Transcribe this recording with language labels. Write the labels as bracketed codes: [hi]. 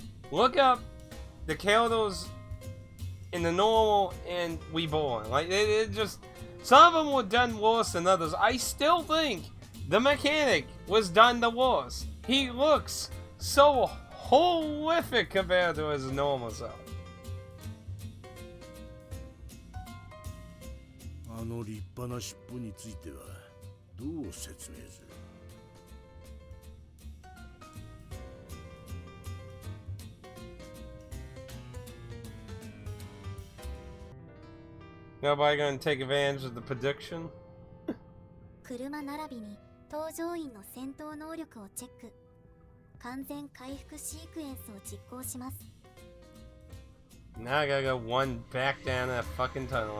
[en] Look up the Kalos in the normal and Reborn. Like, it just, some of them were done worse than others. I still think the mechanic was done the worst. He looks so horrific compared to his normal self. [ja] あの立派な尻尾についてはどう説明する？ [en] Nobody gonna take advantage of the prediction? [ja] 車並びに搭乗員の戦闘能力をチェック。完全回復シークエンスを実行します。 [en] Now I gotta go one back down that fucking tunnel.